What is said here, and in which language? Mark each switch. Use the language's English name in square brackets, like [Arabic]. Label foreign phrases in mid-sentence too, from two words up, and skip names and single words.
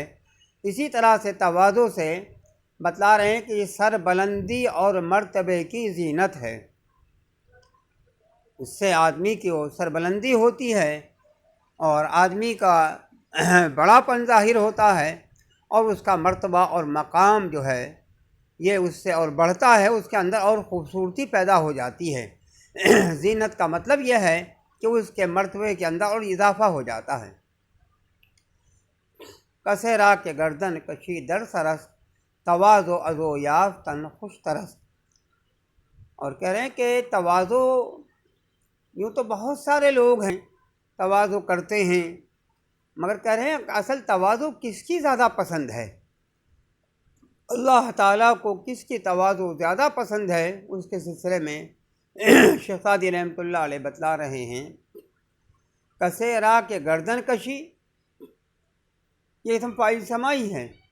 [Urdu] اسی طرح سے تواضع سے بتلا رہے ہیں کہ یہ سر بلندی اور مرتبے کی زینت ہے، اس سے آدمی کی سر بلندی ہوتی ہے اور آدمی کا بڑا پن ظاہر ہوتا ہے، اور اس کا مرتبہ اور مقام جو ہے یہ اس سے اور بڑھتا ہے، اس کے اندر اور خوبصورتی پیدا ہو جاتی ہے۔ زینت کا مطلب یہ ہے کہ اس کے مرتبے کے اندر اور اضافہ ہو جاتا ہے۔ [Persian] کسے را کے گردن کشی در سرست، تواضع ازو یافتن خوش ترست۔ [Urdu] اور کہہ رہے ہیں کہ تواضع، یوں تو بہت سارے لوگ ہیں تواضع کرتے ہیں، مگر کہہ رہے ہیں اصل تواضع کس کی زیادہ پسند ہے، اللہ تعالیٰ کو کس کی تواضع زیادہ پسند ہے، اس کے سلسلے میں شیخ سعدی رحمۃ اللہ علیہ بتلا رہے ہیں، [Persian] کسے را کے گردن کشی، [Urdu] یہ اسم فاعل سمائی ہے،